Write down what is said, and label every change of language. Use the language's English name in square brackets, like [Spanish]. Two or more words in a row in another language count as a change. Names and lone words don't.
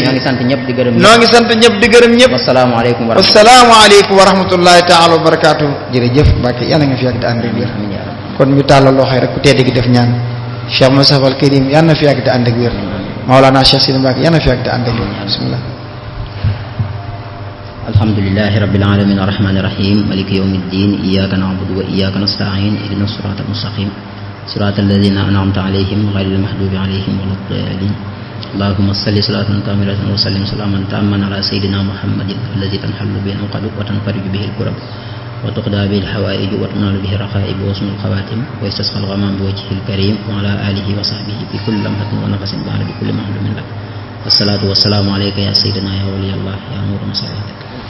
[Wolof] ñoo ngi sant ñëpp di gërëm ñëpp. ñoo ngi sant ñëpp di gërëm ñëpp. wasalaamaaleykum [Arabic] ورحمة الله تعالى وبركاته. [Wolof] jërëjëf Mbacke yàlla nga fi yàgg di ànd ak wér. kon ñu tàllal loxo yi rek ku tedd gi def ñaan. Cheikh Moustapha al Karim yàlla na fi yàgg di ànd ak wér. Mawlana Cheikh Sidi Mbacke yàlla na fi yàgg di ànd ak wér. bismillah. [Arabic] الحمد لله رب العالمين الرحمن الرحيم مالك يوم الدين إياك نعبد وإياك نستعين اهدنا الصراط المستقيم صراط الذين أنعمت عليهم غير المغضوب عليهم ولا الضالين اللهم صل صلاة كاملة وسلم سلاما تاما على سيدنا محمد الذي تنحل به العقد وتنفرج به الكرب وتقضى به الحوائج وتنال به الرغائب وحسن الخواتم ويستسقى الغمام بوجهه الكريم وعلى آله وصحبه بكل لمحة ونفس بعد بكل معلوم لك والصلاة والسلام عليك يا سيدنا يا ولي الله يا نور مصالح